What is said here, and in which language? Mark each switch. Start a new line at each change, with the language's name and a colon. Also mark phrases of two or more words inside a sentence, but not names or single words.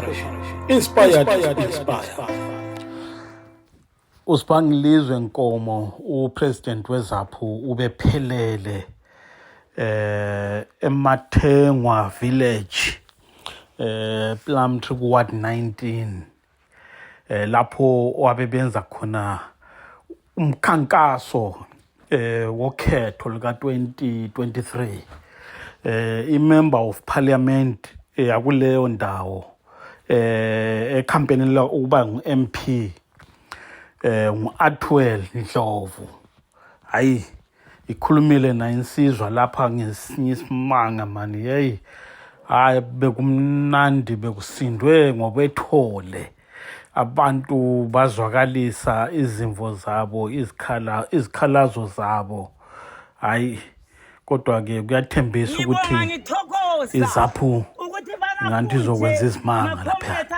English: Inspired, inspire.
North Ndebele: Usibangilizwe Nkomo, upresident weZAPU ubephelele eMathengwa village Plumtree Ward 19 lapho wabebenza khona umkhankaso wokhetho lika 2023
English: member of parliament
North Ndebele: yakuleyo ndawo ekhampenela ukuba ngu-MP Artwell Ndlovu. Hayi ikhulumile na insizwa lapha ngesinye isimanga mani hey hayi bekumnandi bekusindwe ngobethole abantu bazwakalisa izimvo zabo izikhalazo zabo hayi kodwa ke kuyathembisa ukuthi iZAPU nganti izokwenza izimanga lapha